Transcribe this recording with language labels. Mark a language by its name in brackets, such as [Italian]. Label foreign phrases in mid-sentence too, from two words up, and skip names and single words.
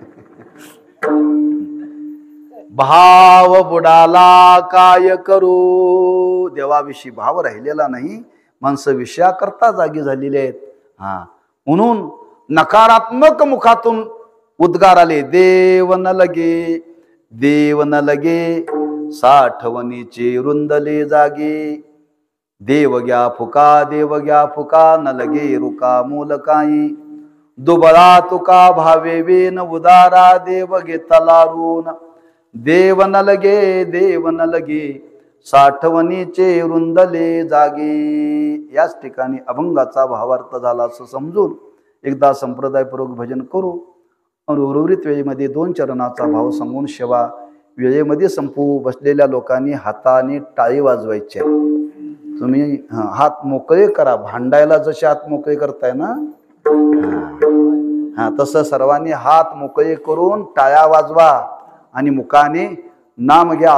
[Marathi] भाव बुडाला काय करू. देवाविषयी भाव राहिलेला नाही, माणसं विषयाकरता जागी झालेले आहेत. म्हणून नकारात्मक मुखातून उद्गार आले, देव न लगे देव न लगे, साठवणीचे रुंदले जागे. देव घ्या फुका न लगे रुका मूल काही. दुबळा तुका भावे वेन उदारा, देव घेतला रून. देव न लगे साठवणीचे रुंदले जागे. याच ठिकाणी अभंगाचा भावार्थ झाला असं समजून एकदा संप्रदायपूर्वक भजन करू. उर्वरित वेळेमध्ये 2 चरणाचा भाव सांगून शेवा वेळेमध्ये संपू. बसलेल्या लोकांनी हाताने टाळी वाजवायची. तुम्ही हात मोकळे करा, भांडायला जसे हात मोकळे करताय ना, तसं सर्वांनी हात मोकळे करून टाळ्या वाजवा आणि मुखाने नाम घ्या.